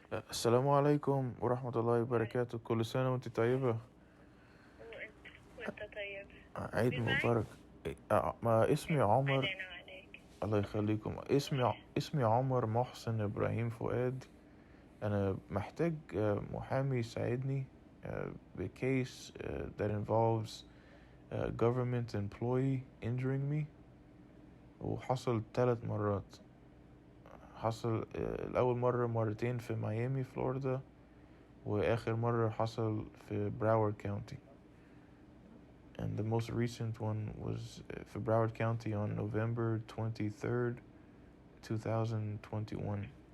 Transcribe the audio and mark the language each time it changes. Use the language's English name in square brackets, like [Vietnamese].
[Arabic] السلام عليكم ورحمة الله وبركاته. كل سنة وانت طيبة. وانت طيب. عيد مبارك. ما اسمي عمر. الله يخليكم. اسمي عمر محسن إبراهيم فؤاد. أنا محتاج محامي يساعدني بكيس [English] that involves a government employee injuring me. [Arabic] وحصل 3 مرات. حصل الأول مرة مرتين في ميامي فلوريدا، وآخر مرة حصل في براورد كاونتي. [English] And the most recent one was for Broward County on November 23rd, 2021.